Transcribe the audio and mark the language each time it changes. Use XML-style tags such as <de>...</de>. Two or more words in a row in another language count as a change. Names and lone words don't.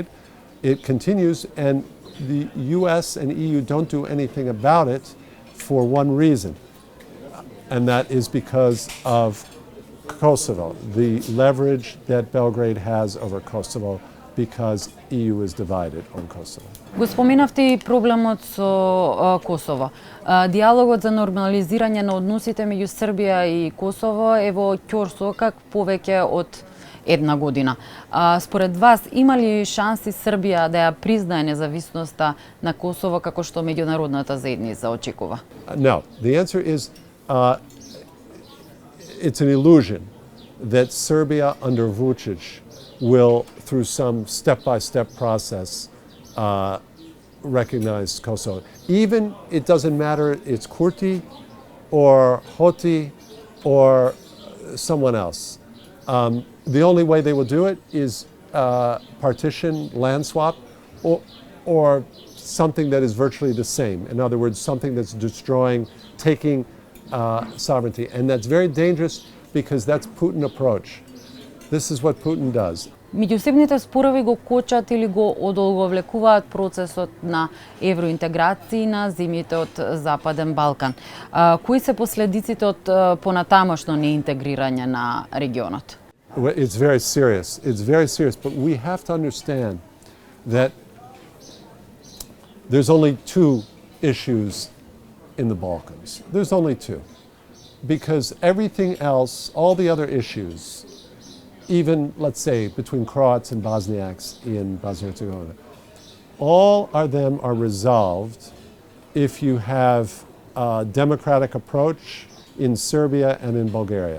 <en>It continues, and the US and EU don't do anything about it for one reason, and that is because of Kosovo, the leverage that Belgrade has over Kosovo, because EU is divided on Kosovo.</en> <mk>Го споменавте и проблемот со Косово. Диалогот за нормализирање на односите меѓу Србија и Косово е во ќорсокак повеќе од една година. Според вас, има ли шанси Србија да ја признае независноста на Косово како што меѓународната заедница очекува?</mk> <en>No. The answer is it's an illusion that Serbia under Vučić will, through some step-by-step process, recognize Kosovo. Even, it doesn't matter, it's Kurti or Hoti or someone else. The only way they will do it is partition, land swap, or something that is virtually the same. In other words, something that's destroying, taking sovereignty. And that's very dangerous because that's Putin approach. This is what Putin does.</en> <mk>Меѓусебните спорови го кочат или го одолговлекуваат процесот на евроинтеграција на земјите од Западен Балкан. Кои се последиците од понатамошно неинтегрирање на регионот?</mk> <en>It's very serious. It's very serious. But we have to understand that there's only two issues in the Balkans. There's only two. Because everything else, all the other issues, even, let's say, between Croats and Bosniaks in Bosnia-Herzegovina, all of them are resolved if you have a democratic approach in Serbia and in Bulgaria.</en>